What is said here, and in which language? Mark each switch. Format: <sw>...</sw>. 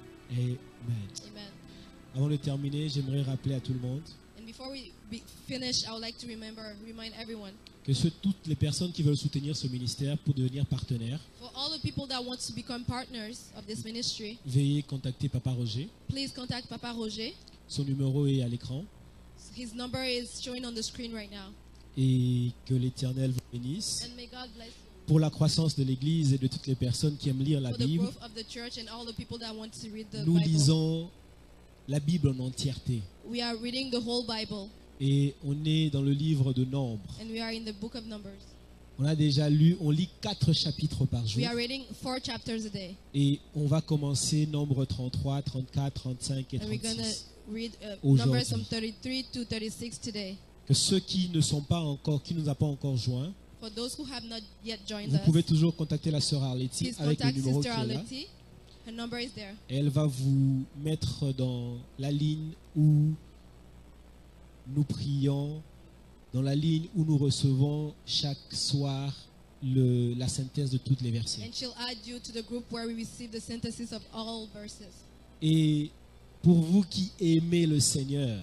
<en>Amen. Amen.</en> <fr>Avant de terminer, j'aimerais rappeler à tout le monde</fr> <en>And And before we finish, I would like to remind everyone,</en> <fr>que toutes les personnes qui veulent soutenir ce ministère pour devenir partenaires,</fr> <en>for all the people that want to become partners of this ministry,</en> <fr>veuillez contacter Papa Roger.</fr> <en>please contact Papa Roger.</en> <fr>Son numéro est à l'écran.</fr> <en>His number is showing on the screen right now.</en> <fr>Et que l'Éternel vous bénisse.</fr> <en>And may God bless you</en> <fr>Pour la croissance de l'Église et de toutes les personnes qui aiment lire la</fr> <en>for the</en> <fr>Bible,</fr> <en>growth of the church and all the people that want to read the</en> <fr>nous</fr> <en>Bible.</en> <fr>lisons la Bible en entièreté.</fr> <en>We are reading the whole Bible,</en> <fr>Et on est dans le livre de Nombres.</fr> <en>and we are in the book of Numbers.</en> <fr>On a déjà lu, on lit 4 chapitres par jour.</fr> <en>We are reading 4 chapters a day,</en> <fr>Et on va commencer Nombre 33, 34, 35 et</fr> <en>and we're going to</en> <fr>36.</fr> <en>read</en> <fr>Aujourd'hui.</fr> <en>Numbers from 33 to 36 today.</en> <fr>Que ceux qui ne sont pas encore, qui nous a pas encore joints,</fr> <en>For those who have not yet joined</en> <fr>vous pouvez</fr> <en>us,</en> <fr>toujours contacter la sœur Arletty</fr> <en>please</en> <fr>avec le</fr> <en>contact</en> <fr>numéro qui</fr> <en>Sister</en> <fr>est là.</fr> <en>Aleti. Her number is there.</en> <fr>Elle va vous mettre dans la ligne où nous prions, dans la ligne où nous recevons chaque soir la synthèse de toutes les versets.</fr> <en>And she'll add you to the group where we receive the synthesis of all verses.</en> <fr>Et pour vous qui aimez le Seigneur,</fr>